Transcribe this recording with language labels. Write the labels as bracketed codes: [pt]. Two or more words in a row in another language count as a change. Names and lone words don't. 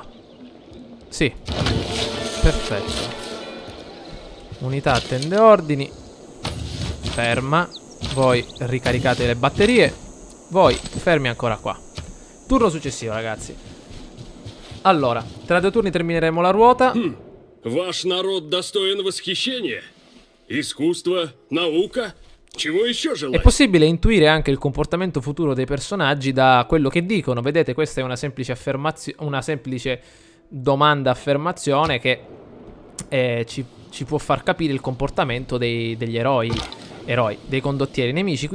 [it] Sì, perfetto. Unità attende ordini. Ferma. Voi ricaricate le batterie. Voi fermi ancora qua. Turno successivo, ragazzi. Allora, tra 2 turni termineremo la ruota. [ru] Ваш народ достоин восхищения. Искусство, наука. Чего еще [it] È [ru] желать? [it] possibile intuire anche il comportamento futuro dei personaggi da quello che dicono. Vedete, questa è una semplice una semplice domanda-affermazione che ci può far capire il comportamento degli eroi, dei condottieri nemici.